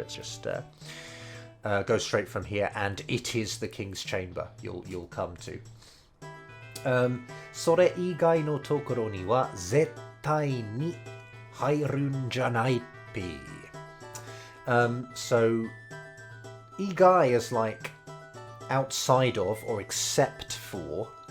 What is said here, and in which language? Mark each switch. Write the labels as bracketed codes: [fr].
[en] It's just go straight from here, and it is the king's chamber you'll come to. [ja] それ以外のところには絶対に入るんじゃないぴ。 [en] So 以外 is like outside of or except for.